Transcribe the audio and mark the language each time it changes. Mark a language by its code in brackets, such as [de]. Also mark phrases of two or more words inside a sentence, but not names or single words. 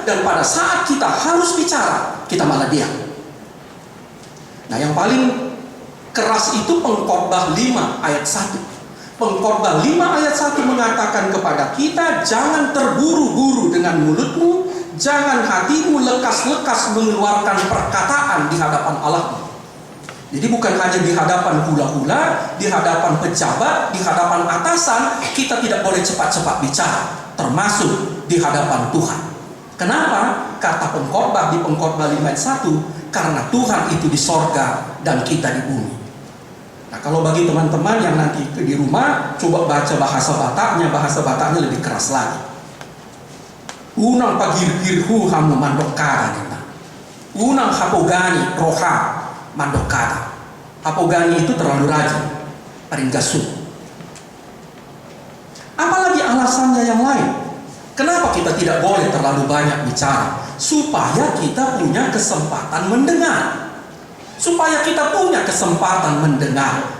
[id] Dan pada saat kita harus bicara, kita malah diam. Nah, yang paling keras itu Pengkhotbah 5 ayat 1. Pengkhotbah 5 ayat 1 mengatakan kepada kita, jangan terburu-buru dengan mulutmu, jangan hatimu lekas-lekas mengeluarkan perkataan di hadapan Allah. Jadi bukan hanya di hadapan hula-hula, di hadapan pejabat, di hadapan atasan, kita tidak boleh cepat-cepat bicara, termasuk di hadapan Tuhan. Kenapa? Kata pengkhotbah di Pengkhotbah 5 ayat 1, karena Tuhan itu di sorga dan kita di bumi. Nah, kalau bagi teman-teman yang nanti di rumah, coba baca bahasa Bataknya lebih keras lagi. [bbc] Unang pagirgirhu hamu mandokara nita. Unang hapogani roha mandokara. Hapogani [id] itu terlalu rajin, paling gasu. Apalagi alasannya yang lain? Kenapa kita tidak boleh terlalu banyak bicara? Supaya kita punya kesempatan mendengar. Supaya kita punya kesempatan mendengar.